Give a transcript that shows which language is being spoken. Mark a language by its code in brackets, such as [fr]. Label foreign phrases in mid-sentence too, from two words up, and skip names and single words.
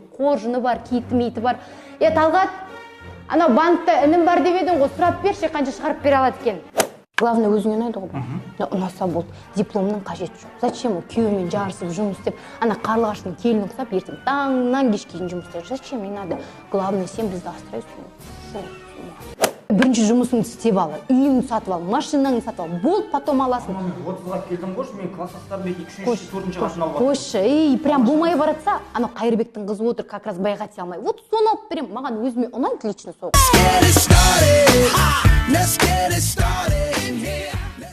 [kk] Қоржыны бар, киіті бар. Талғат, ана банкта інім бар деп едің ғой, сұрап берші, қанша шығарып бере алады екен. Главное, өзіңе ұнайды ғой. Ұнаса болды. Дипломның қажеті жоқ. Зачем ол күйеуімен жарысып жұмыс істеп, ана қарлығаштың келіні ұқсап, ертең таңнан кешке дейін жұмыс істеп. [ru] Зачем не надо? Главное, [kk] сен бізді асырайсың. Бірінші жұмысыңды істеп ал, үйіңді сатып ал, машинаңды сатып ал, болды, потом аласың. 30-ға келдім ғой, мен класстастарым 2-3-4-ші классын алып. Қойшы, прям болмай баратса, ана Қайырбектің қызы отыр, [ru] как раз [kk] байға тие алмай. Вот соны алып берем, маған өзіме ұнайды лично сол.